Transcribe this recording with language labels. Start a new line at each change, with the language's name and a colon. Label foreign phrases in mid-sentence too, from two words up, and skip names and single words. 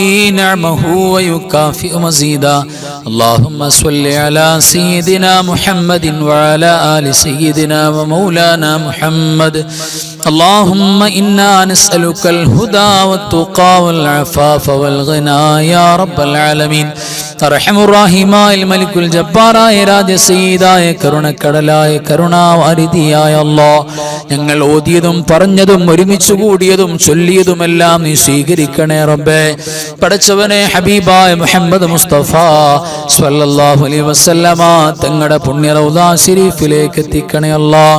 Arabic: نعمه ويكافئ مزيدا اللهم صل على سيدنا محمد وعلى آل سيدنا ومولانا محمد اللهم إنا نسألك الهدى والتقى والعفاف والغنى يا رب العالمين
Malayalam: അർഹമുർറഹീമായ മലിക്കുൽ ജബ്ബാറായ രാജസീദായ കരുണക്കടലായ കരുണാവാരിധിയായ അല്ലാഹ്, ഞങ്ങൾ ഓതിയതും പറഞ്ഞതും ഒരുമിച്ച് കൂടിയതും ചൊല്ലിയതുമെല്ലാം നീ സ്വീകരിക്കണേ റബ്ബേ. പടച്ചവനെ, ഹബീബായ മുഹമ്മദ് മുസ്തഫ
Arabic: صلى الله عليه وسلم
Malayalam: തങ്ങളുടെ പുണ്യ റൗദാ ശരീഫിലേക്ക് എത്തിക്കണേ അല്ലാഹ്.